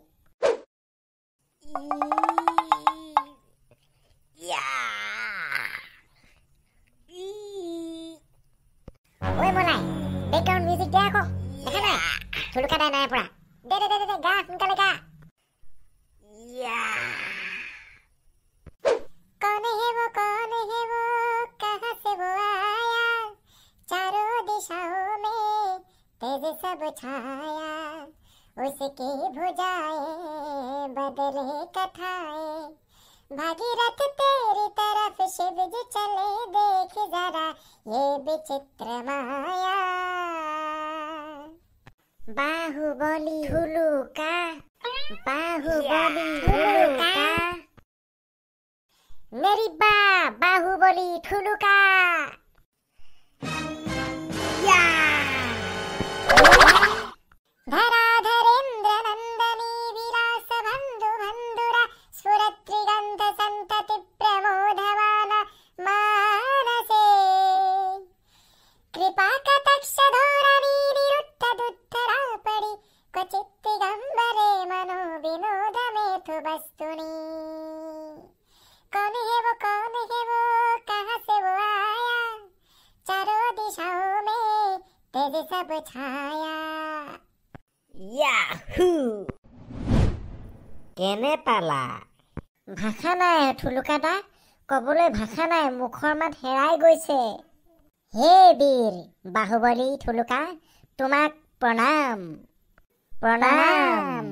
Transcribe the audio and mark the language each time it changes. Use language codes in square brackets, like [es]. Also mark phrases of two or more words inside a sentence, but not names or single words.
[as] ঐ মলাই, [en] background music [as] দে আকৌ। দেখা নাই থুলুকাদাই নাই পৰা। দে দে দে দে, গা সোনকালে গা। [hi] कौन है वो कहाँ से वो आया, चारों दिशाओं में तेज सब छाया, उसके भुजाए बदले कथाएं, भागीरथ तेरी तरफ शिव जी चले, देख जरा ये विचित्र माया। बाहुबली थुलुका, बाहुबली थुलुका, मेरी बा बाहुबली थुलुका। [sa] धराधरेन्द्र नंदनी विलास बंधु बंधुरा, स्फुरत्रिगंध संतति प्रमोदवान मानसे, कृपा कटाक्ष धोरणी निरुद्ध दुद्धरा पड़ी, क्वचित् दिगंबरे मनो विनोद मेथु वस्तुनि। [hi] कौन है वो कहाँ से वो आया, चारों दिशाओं में तेज सब छाया। [as] ইয়াহু! কেনে পালা? ভাষা নাই থুলুকাদা, কবলৈ ভাষা নাই, মুখৰ মাত হেৰাই গৈছে। হে বীৰ বাহুবলী থুলুকা, তোমাক প্ৰণাম প্ৰণাম।